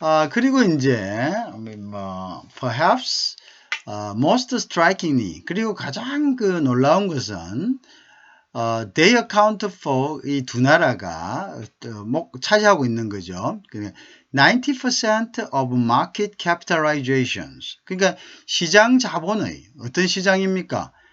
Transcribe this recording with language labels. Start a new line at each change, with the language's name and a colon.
Korean: 그리고 이제
English: perhaps most strikingly,
Korean: 그리고 가장 놀라운 것은
English: they account for
Korean: 이 두 나라가 차지하고 있는 거죠.
English: 90% of market capitalizations.
Korean: 그러니까 시장 자본의 어떤 시장입니까?